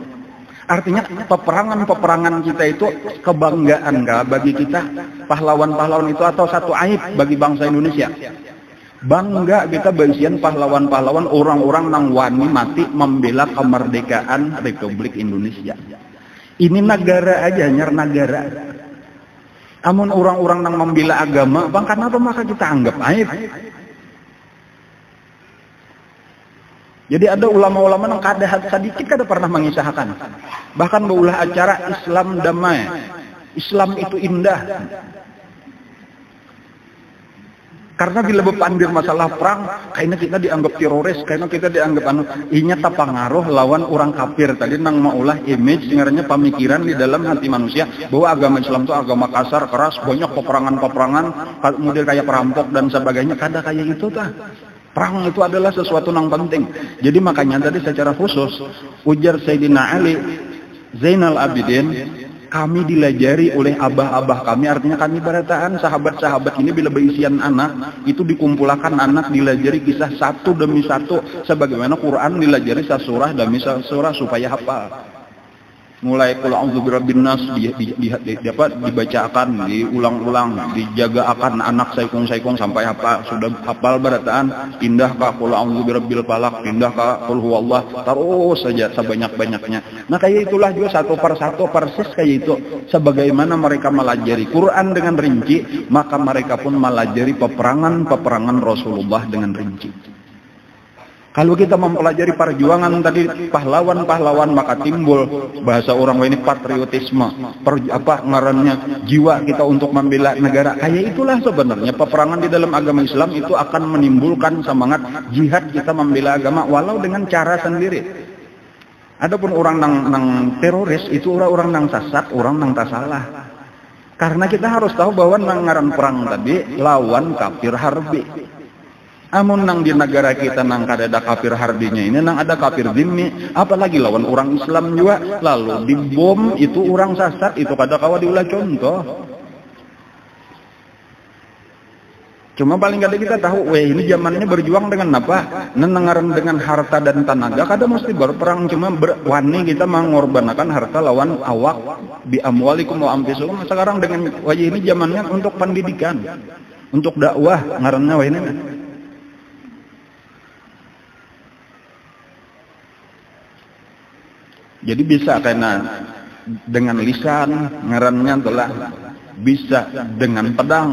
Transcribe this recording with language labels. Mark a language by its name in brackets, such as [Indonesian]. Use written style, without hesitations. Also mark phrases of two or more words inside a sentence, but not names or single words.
[Indonesian] Artinya peperangan-peperangan kita itu kebanggaan bagi kita, pahlawan-pahlawan itu atau satu aib bagi bangsa Indonesia. [Banjar] Bangga kita berisian pahlawan-pahlawan, orang-orang nang wani mati membela kemerdekaan Republik Indonesia. [Indonesian] Ini negara aja, negara. [Banjar] Amun orang-orang nang membela agama, bang kenapa maka kita anggap aib? Jadi ada ulama-ulama yang sedikit kada pernah mengisahkan. Bahkan beulah acara Islam damai. [Indonesian] Islam itu indah. [Banjar] Karena bila berpandir masalah perang, kayaknya kita dianggap teroris, kayaknya kita dianggap inya tapangaruh lawan orang kafir. Tadi nang maulah image sebenarnya pemikiran di dalam hati manusia bahwa agama Islam itu agama kasar, keras, banyak peperangan-peperangan, model kayak perampok dan sebagainya. Kada kayak itu tah. [Indonesian] Perang itu adalah sesuatu yang penting. [Banjar] Jadi makanya tadi secara khusus ujar Sayyidina Ali Zainal Abidin, kami dilajari oleh abah-abah kami, artinya kami barataan sahabat-sahabat ini bila berisian anak itu dikumpulkan anak dilajari kisah satu demi satu sebagaimana Quran dilajari surah demi surah supaya hafal. Mulai [Arabic] qul a'udzu birabbin nas [Banjar] dibacakan, diulang-ulang, dijaga akan anak saikung-saikung sampai hafal. Sudah hafal barataan, pindah ke [Arabic] qul a'udzu birabbil falaq, [Banjar] pindah ke [Arabic] qul huwallah, [Banjar] terus saja sebanyak-banyaknya. Nah kayak itulah juga satu persatu persis kayak itu. Sebagaimana mereka melajari Quran dengan rinci, maka mereka pun melajari peperangan Rasulullah dengan rinci. Kalau kita mempelajari perjuangan tadi pahlawan-pahlawan, maka timbul bahasa orang ini patriotisme, ngarannya jiwa kita untuk membela negara. [Indonesian] Kayak itulah sebenarnya peperangan di dalam agama Islam itu akan menimbulkan semangat jihad kita membela agama walau dengan cara sendiri. [Banjar] Adapun orang nang teroris itu orang nang sesat, orang nang tak salah. Karena kita harus tahu bahwa nang ngaran perang tadi lawan kafir harbi. Amun nang di negara kita nang kada ada kafir harbinya ini, nang ada kafir zimmi, apalagi lawan orang Islam juga, lalu dibom itu orang sesat, itu kada kawa diulah contoh. Cuma paling kada kita tahu, ini zamannya berjuang dengan apa? Nenengaran dengan harta dan tenaga, kada mesti berperang, cuma wani kita mengorbankan harta lawan awak [Arabic] bi amwalikum wa anfusikum. [Banjar] Sekarang dengan ini zamannya untuk pendidikan, untuk dakwah ngarannya ini. Jadi bisa karena dengan lisan ngarannya adalah bisa dengan pedang.